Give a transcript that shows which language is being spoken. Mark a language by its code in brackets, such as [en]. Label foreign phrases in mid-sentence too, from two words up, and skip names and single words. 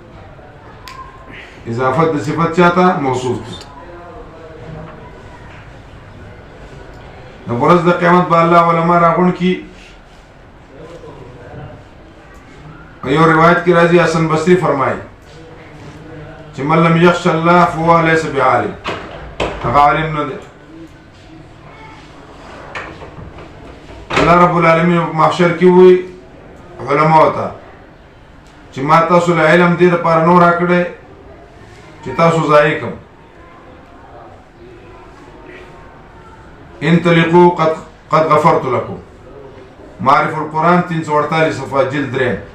[ps] اضافت د صفت چاته موصوف ده. نو ورځ د قیامت به الله علما راغونډ کي. یو روایت کې راځي حسن بصری فرمایي چې [ar] من لم یخش الله فهو لیس بعالم. [ps] هغه عالم نه دی. الله رب العالمین په محشر کې وایي علماء ته چې ما تاسو له علم دې دپاره نو راکړی چې تاسو ضایع کړم. [ar] انطلقوا قد غفرت لكم. [ps] معرف القرآن 348 صفحه جلد 3.